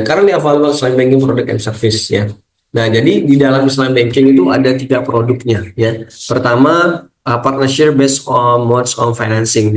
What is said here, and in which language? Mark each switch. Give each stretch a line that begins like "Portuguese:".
English: Currently available Islamic banking product and service ya.
Indonesian: Nah, jadi di dalam Islamic banking itu ada 3 produknya ya.
English: Pertama, partnership based on modes of financing.